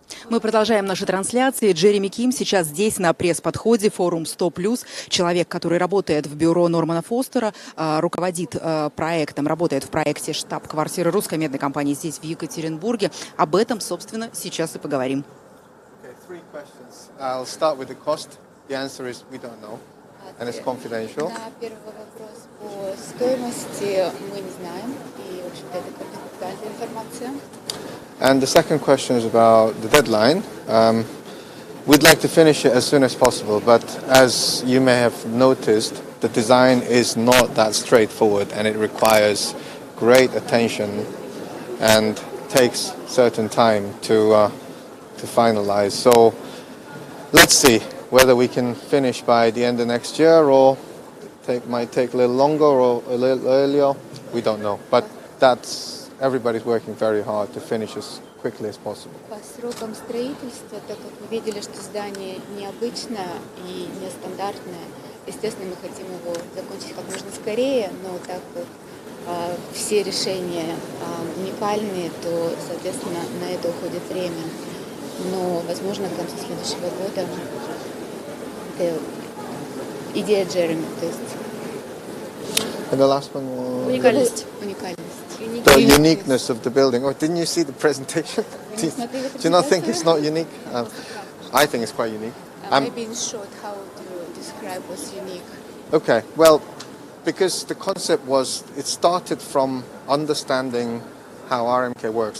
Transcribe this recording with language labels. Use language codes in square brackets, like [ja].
[ru] Мы продолжаем наши трансляции. Джереми Ким сейчас здесь на пресс-подходе, форум 100+. Человек, который работает в бюро Нормана Фостера, руководит проектом, работает в проекте «Штаб-квартира» русской медной компании здесь, в Екатеринбурге. Об этом, собственно, сейчас и поговорим. [en] Three questions. I'll start with the cost. The answer is we don't know, and it's confidential. [ru] На первый вопрос по стоимости мы не знаем, и, в общем-то, это конфиденциальная информация. [en] And the second question is about the deadline. We'd like to finish it as soon as possible, but as you may have noticed, the design is not that straightforward, and it requires great attention and takes certain time to finalize. So let's see whether we can finish by the end of next year, or might take a little longer or a little earlier. We don't know, but everybody's working very hard to finish as quickly as possible. [ru] По срокам строительства, так как мы видели, что здание необычное и нестандартное, естественно, мы хотим его закончить как можно скорее, но так как все решения уникальные, то, соответственно, на это уходит время. Но, возможно, к концу следующего года это идея Джереми, то есть. [en] And the last one was [ru] Уникальность. [en] the uniqueness of the building. Oh, didn't you see the presentation? Do you not think it's not unique? I think it's quite unique. Maybe in short, how do you describe what's unique? Okay, well, because the concept was, it started from understanding how RMK works.